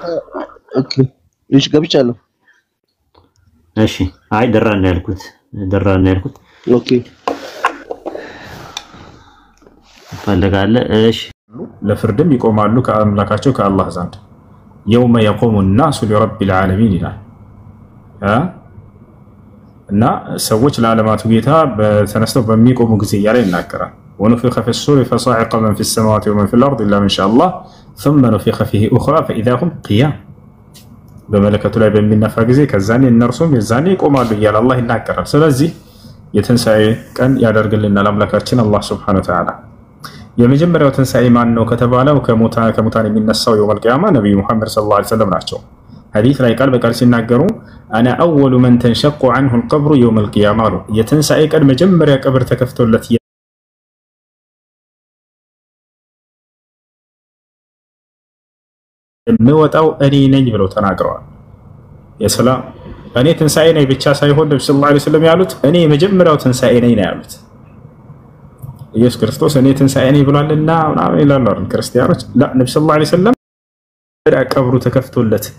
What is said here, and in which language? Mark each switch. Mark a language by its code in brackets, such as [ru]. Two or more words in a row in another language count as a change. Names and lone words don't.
[am] ኦኬ እሺ ገብቻለሁ። እሺ አይ ደራ ነው ያልኩት። ኦኬ ትፈልጋለህ? እሺ ለፍርድም ይቆማሉ ከአምላካቸው ከአላህ ዘንድ የውመ የቆሙ [ar] الناس لرب العالمين [am] ይላል እና ሰዎች ለዓለማቱ ጌታ በተነስተው በሚቆሙ ጊዜ እያለ ይናገራል። [ar] ونفخ في الصور فصعق من في السماوات ومن في الأرض إلا من شاء الله ثم نفخ فيه أخرى فإذا هم قيام [am] በመለከቱ ላይ በሚነፋ ጊዜ ከዛኔ እነርሱም የዛኔ ይቆማሉ እያለ አላህ ይናገራል። ስለዚህ የትንሣኤ ቀን ያደርግልናል አምላካችን አላህ [ar] سبحانه وتعالى። [am] የመጀመሪያው ትንሣኤ ማን ነው ከተባለው ከሙታን የሚነሳው [ar] يوم القيامة [am] ነብዩ መሐመድ [ar] صلى الله عليه وسلم [am] ናቸው። ሐዲስ ላይ ቃል በቃል ሲናገሩ [ar] أنا أول من تنشق عنه القبر يوم القيامة [am] አሉ። የትንሣኤ ቀን መጀመሪያ ቀብር ተከፍቶለት የሚወጣው እኔ ነኝ ብለው ተናግረዋል። የሰላም እኔ ትንሣኤ ነኝ ብቻ ሳይሆን ነብዩ [ar] صلى الله عليه وسلم [am] ያሉት እኔ የመጀመሪያው ትንሣኤ ነኝ ነው ያሉት። ኢየሱስ ክርስቶስ እኔ ትንሣኤ ነኝ ብሏልና ምናምን ይላሉ ክርስቲያኖች። ነብዩ [ar] صلى الله عليه وسلم [am] ቀብሩ ተከፍቶለት